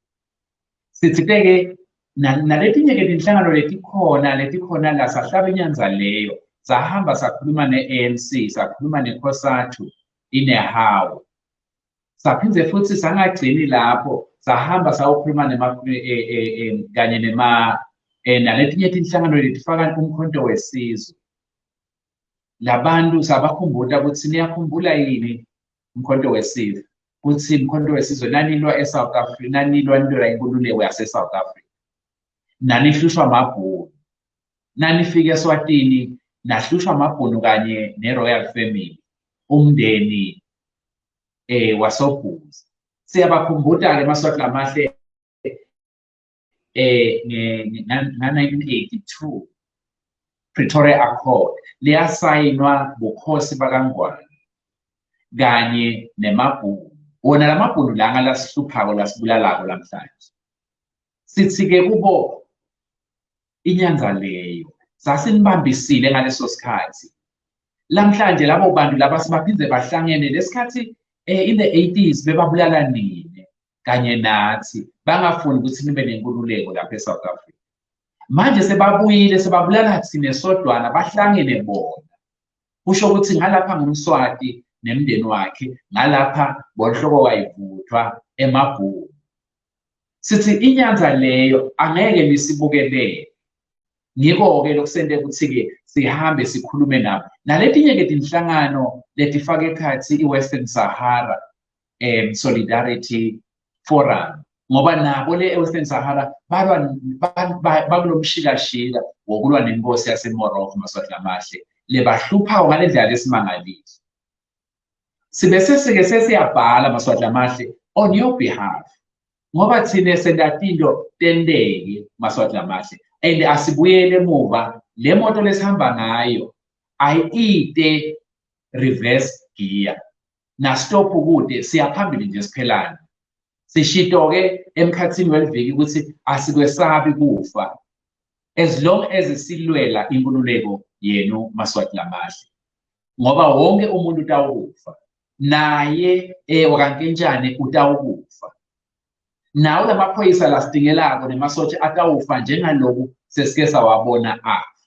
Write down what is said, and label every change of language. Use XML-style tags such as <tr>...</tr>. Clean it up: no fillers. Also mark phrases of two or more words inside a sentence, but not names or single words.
<ss>Sithike naletinye-ke tinhlangano letikhona la sahlaba inyanza leyo, sahamba sakhuluma ne-ANC, sakhuluma nekhosathu inehawu. Saphindze futhi sangagcini lapho, sahamba sayokhuluma kanye naletinye tinhlangano letifaka umkhonto wesizwe. Labantu sabakhumbuta ukuthi niyakhumbula yini umkhonto wesizwe, ukuthi umkhonto wesizwe nanilwa eSouth Africa, nanilwa inkululeko yase-South Africa. Nanihlushwa amabhunu, nanifika eSwatini nahlushwa amabhunu kanye ne-royal family, umndeni wasobhuzi. Siyabakhumbuta-ke maswati lamahle nga-1982 Pretoria Accord liyasayinwa bukhosi bakangwane kanye nemabhunu. Wona lamabhunu langa lasihluphako lasibulalako lamhlanje. Sithi-ke kubo inyanza leyo sasinibambisile ngaleso sikhathi. Lamhlanje labo bantu laba sibaphindze bahlangene lesikhathi</ss> <en>in the 80s</en> <ss>bebabulala nini kanye nathi bangafuni ukuthi nibe nenkululeko lapha eSouth Africa. Manje sebabuyile sebabulala thina sodwana bahlangene bona. Kusho ukuthi ngalapha ngumswati nemndeni wakhe, ngalapha bonhloko wayivuthwa emabhunu. Sithi inyanza leyo angeke nisibukelele. ngiko-ke lokusendele ukuthi-ke sihambe sikhulume nabo naletinye-ke tinhlangano letifaka ekhathi i-Western Sahara Solidarity Forum ngoba nabo le-Western Sahara bakulo mshikashika wokulwa nenkosi yaseMorocco Maswati Lamahle lebahluphayo ngale ndlela lesimangalisi. Sibe sesike sesiyabhala Maswati Lamahle</ss> <en>on your behalf</en> <ss>ngoba thina sendatinto tendeke Maswati Lamahle and asibuyele emuva le moto lesihamba ngayo ayite</ss> <en>reverse gear</en> <ss>na stop ukude siyaphambili nje siphelana sishito-ke emkhathini weliviki ukuthi asikwesabi kufa</ss> <en>as long as</en> <ss>silwela inkululeko yenu Maswati Lamahle ngoba wonke umuntu utawukufa naye wakankenjane utawukufa nawo lamaphoyisa lasidingelako nemasotsha atawufa njengaloku sesike sawabona afa.</ss>